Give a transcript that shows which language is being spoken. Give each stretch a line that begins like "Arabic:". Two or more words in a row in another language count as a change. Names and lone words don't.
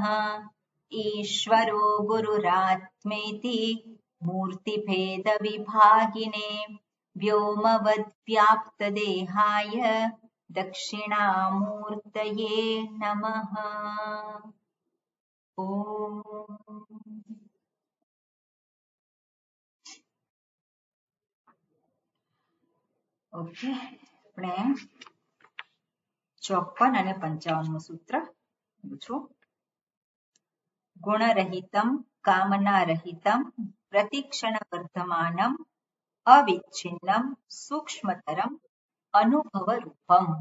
Sanskrit: ईश्वरो गुरुरात्मेति मूर्तिभेदविभागिने व्योमवद्व्याप्तदेहाय दक्षिणामूर्तये नमः। ॐ ओके,
Gujarati: આપણે 54 અને 55 સૂત્ર પૂછું.
Sanskrit: ગુણરહિતમ કામનારહિતમ પ્રતિક્ષણવર્ધમાનમ અવિચ્છિન્નમ સૂક્ષ્મતરમ અનુભવરૂપમ.